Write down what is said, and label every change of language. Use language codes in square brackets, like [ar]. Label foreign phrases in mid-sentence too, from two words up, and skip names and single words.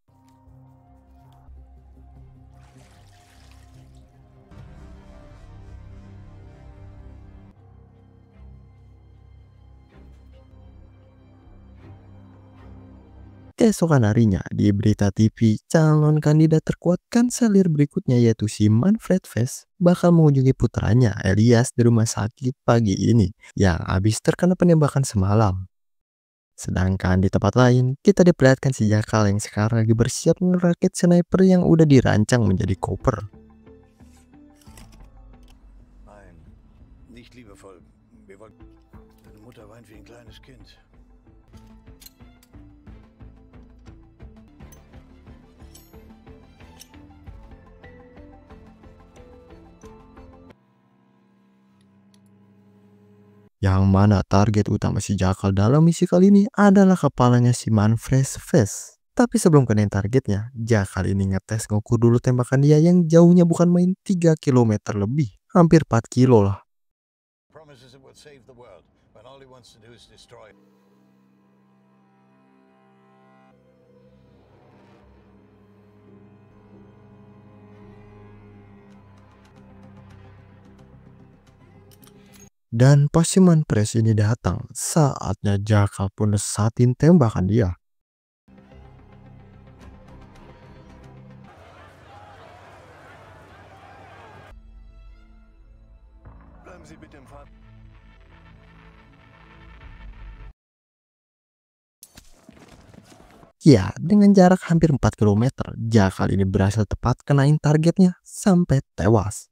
[id] Keesokan harinya di berita TV, calon kandidat terkuat kanselir berikutnya yaitu si Manfred Vest bakal mengunjungi putranya Elias di rumah sakit pagi ini yang habis terkena penembakan semalam. Sedangkan di tempat lain, kita diperlihatkan si Jakal yang sekarang lagi bersiap ngerakit sniper yang udah dirancang menjadi koper. [de] Nein, nicht liebevoll. Wir wollten. Deine Mutter weint wie ein kleines Kind. [id] Yang mana target utama si Jakal dalam misi kali ini adalah kepalanya si Manfred Vest. Tapi sebelum kenain targetnya, Jakal ini ngetes ngukur dulu tembakan dia yang jauhnya bukan main 3 km lebih. Hampir 4 kilo lah. [en] Promises it would save the world when all he wants to do is destroy it. [id] Dan pas si Manfred ini datang, saatnya Jakal pun nesatin tembakan dia. [de] Bleiben Sie bitte im Fahrrad. [id] Ya, dengan jarak hampir 4 km, Jakal ini berhasil tepat kenain targetnya sampai tewas.